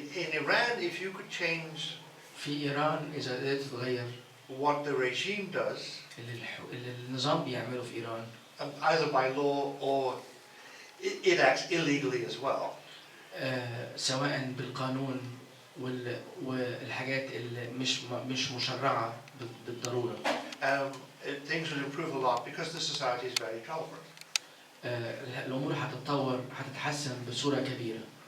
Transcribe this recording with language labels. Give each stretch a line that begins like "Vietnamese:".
English: In Iran, if you could change
Arabic: في إيران إذا قدرت تغير
English: what the regime does,
Arabic: اللي النظام بيعمله في إيران,
English: either by law or it acts illegally as well.
Arabic: سواء بالقانون والحاجات اللي مش مشرعة بالضرورة.
English: Things will improve a lot because the society is very tolerant.
Arabic: الأمور هتتطور هتتحسن بصورة كبيرة.